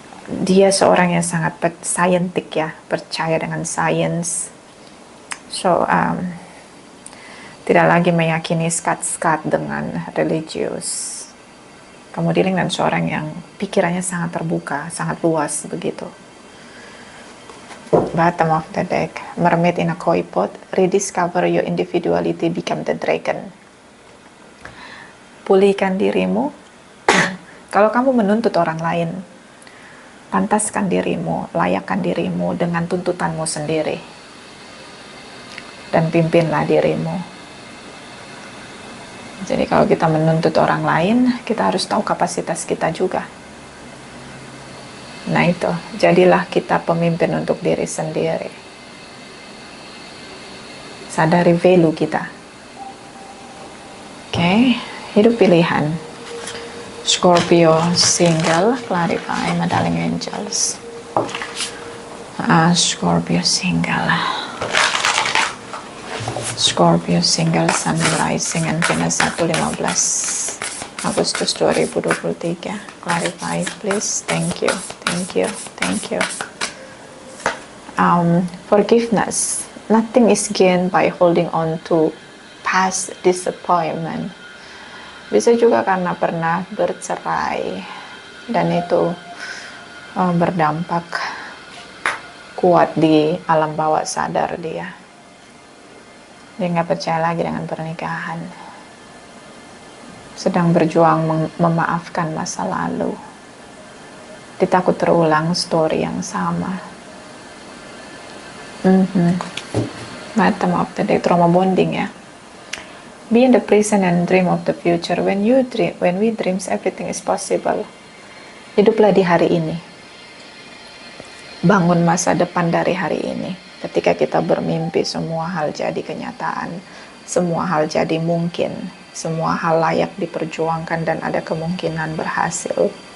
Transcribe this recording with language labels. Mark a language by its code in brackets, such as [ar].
[id] Dia seorang yang sangat scientific ya, percaya dengan science, so tidak lagi meyakini skat-skat dengan religius. Kamu dealing dengan seorang yang pikirannya sangat terbuka, sangat luas begitu. [en] Bottom of the deck, Mermaid in a koi pot, rediscover your individuality, become the dragon. [id] Pulihkan dirimu. Kalau kamu menuntut orang lain, pantaskan dirimu, layakkan dirimu dengan tuntutanmu sendiri. Dan pimpinlah dirimu. Jadi kalau kita menuntut orang lain, kita harus tahu kapasitas kita juga. Nah itu, jadilah kita pemimpin untuk diri sendiri. Sadari value kita. Oke, hidup pilihan. [en] Scorpio single, clarify, my darling angels. Scorpio single. Scorpio single, Sun rising and Venus 115. Agustus 2023. Clarify please. Thank you. Thank you. Thank you. Forgiveness. Nothing is gained by holding on to past disappointment. [id] Bisa juga karena pernah bercerai dan itu berdampak kuat di alam bawah sadar dia. Dia nggak percaya lagi dengan pernikahan. Sedang berjuang memaafkan masa lalu. Dia takut terulang story yang sama. [en] Bottom of the deck, trauma bonding ya. Be in the present and dream of the future. When we dreams, everything is possible. [id] Hiduplah di hari ini. Bangun masa depan dari hari ini. Ketika kita bermimpi, semua hal jadi kenyataan. Semua hal jadi mungkin. Semua hal layak diperjuangkan dan ada kemungkinan berhasil.